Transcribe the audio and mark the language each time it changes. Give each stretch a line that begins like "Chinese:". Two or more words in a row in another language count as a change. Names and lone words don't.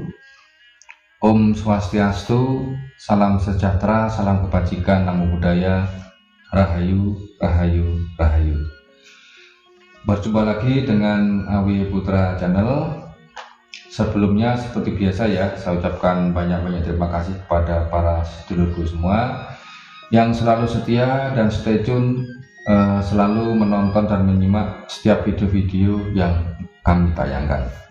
Balinese: Om Swastiastu,
Indonesian: salam sejahtera, salam kebajikan,
Pali: namo buddhaya,
Javanese: rahayu, rahayu, rahayu.
Indonesian: Berjumpa lagi dengan Awi Putra Channel. Sebelumnya seperti biasa ya, saya ucapkan banyak-banyak terima kasih kepada para sedulurku semua yang selalu setia dan
English: stay tune,
Indonesian: selalu menonton dan menyimak setiap video-video yang kami tayangkan.